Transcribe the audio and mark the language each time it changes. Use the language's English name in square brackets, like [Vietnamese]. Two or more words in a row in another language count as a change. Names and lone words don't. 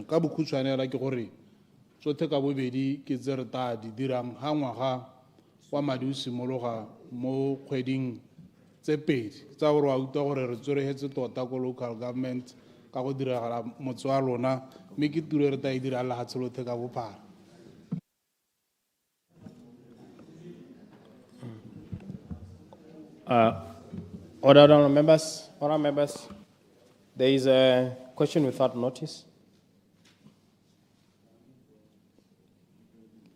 [Tswana] Ka bokhutshwane hela ke gore tsotlhe ka bobedi ke tse re tla di dirang ha ngwaga wa madi o simologa mo kgweding tse pedi tsa gore wa utlwa gore re tsorogetse tota ko [English] local government [Tswana] ka go diragala motse wa lona mme ke tiro e re tla e dirang lefatshe lotlhe ka bophara. [English] Honourable members, there is a question without notice.